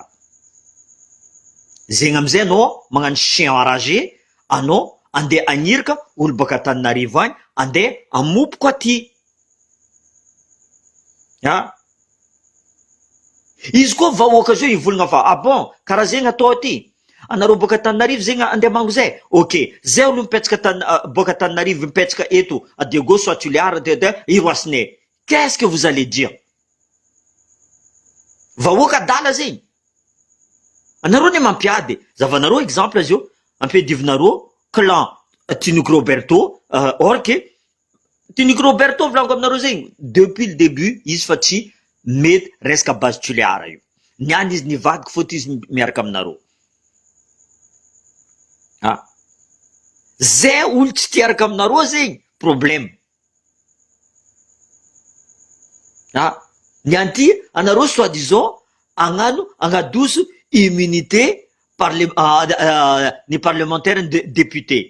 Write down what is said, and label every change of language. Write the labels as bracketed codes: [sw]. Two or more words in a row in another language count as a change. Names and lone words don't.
[mg] Zegny amizay anao magnano [fr] chien enragé, [mg] anao andeha anirika olo baka Antananarivo agny andeha amopoko aty. Izy koa vahoaka zio ivolagna fa bon karaha zegny atao aty. Anareo baka Antananarivo zegny andeha mango zay. Ok, zay olo mipetraka baka Antananarivo mipetraka eto à de gauche soit tuliara de Iroasinay. [fr] Qu'est-ce que vous allez dire? [mg] Vahoaka dala zegny. Anareo ne mampiady. Zavanareo exemple azy io, ampiadivinareo clan Tiniko Roberto, or que Tiniko Roberto volaniko aminareo zegny [fr] depuis le début [mg] izy fa tsy mety resaka base tuliara io. Niany izy nivadiky faute izy miaraka aminareo. Zay olo tsy tiaraka aminareo zegny problème. Niany ty anareo soi-disant agnadoso immunité ny parlementaire député.